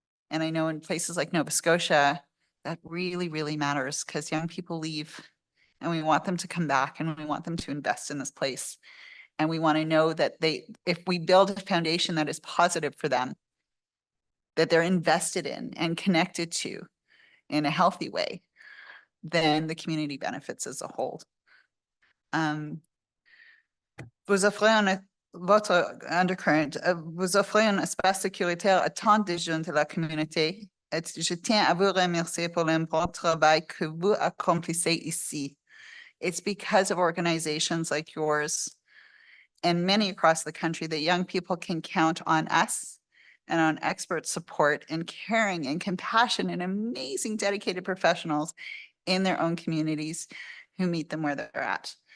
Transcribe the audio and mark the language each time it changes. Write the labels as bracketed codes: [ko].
[en] And I know in places like Nova Scotia, that really, really matters because young people leave and we want them to come back and we want them to invest in this place. And we want to know that if we build a foundation that is positive for them, that they're invested in and connected to in a healthy way, then the community benefits as a whole. [fr] Vous offrez votre Undercurrent, vous offrez un espace sécuritaire à tant de jeunes de la communauté. Et je tiens à vous remercier pour l'important travail que vous accomplissez ici. [en] It's because of organizations like yours and many across the country that young people can count on us and on expert support and caring and compassion and amazing dedicated professionals in their own communities who meet them where they're at.